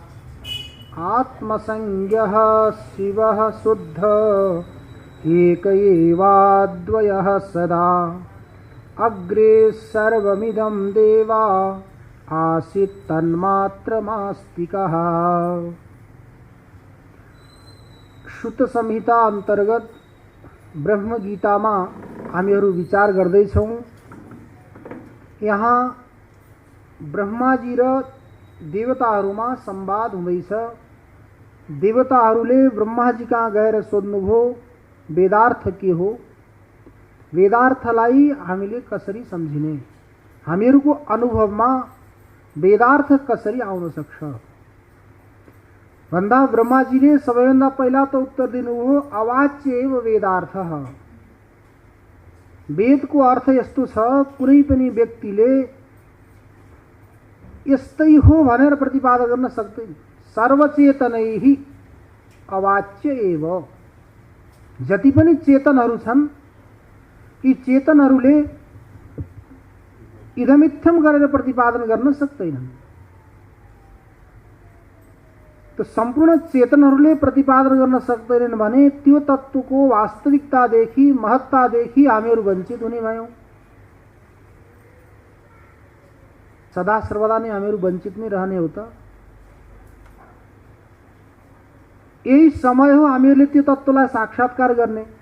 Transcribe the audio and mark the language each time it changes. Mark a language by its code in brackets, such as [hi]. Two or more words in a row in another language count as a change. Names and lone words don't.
[sa] आत्मसंज्ञः शिवः शुद्ध एक एवाद्वयः सदा। अग्रे सर्वमिदं देवा आसीत् तन्मात्रमास्तिकः। [ne] श्रुत संहिता अंतर्गत ब्रह्म गीता में हामीहरू विचार गर्दैछौँ। यहाँ ब्रह्माजी र देवताहरूमा संवाद हुँदैछ। देवताहरूले ब्रह्माजी कहाँ गएर सोध्नुभयो वेदार्थ के हो, वेदार्थलाई हामीले कसरी सम्झिने, हामीहरूको अनुभवमा वेदार्थ कसरी आउन सक्छ भन्दा ब्रह्माजीले सबैभन्दा पहिला त उत्तर दिनुभयो [sa] अवाच्य एव वेदार्थः। [ne] वेदको अर्थ यस्तो छ, कुनै पनि व्यक्तिले यस्तै हो भनेर प्रतिपादन गर्न सक्दैन। [sa] सर्वचेतनैः अवाच्य एव। [ne] जति पनि चेतनहरू छन् यी चेतनहरूले इदमित्थम गरेर प्रतिपादन गर्न सक्दैनन्। तो संपूर्ण चेतनहरूले प्रतिपादन गर्न सक्दैनन् भने त्यो तत्त्वको वास्तविकतादेखि महत्तादेखि हामीहरू वञ्चित हुने भयौँ। सदा सर्वदा नै हामीहरू वञ्चित नै रहने हो त। यही समय हो हामीहरूले त्यो तत्त्वलाई साक्षात्कार गर्ने।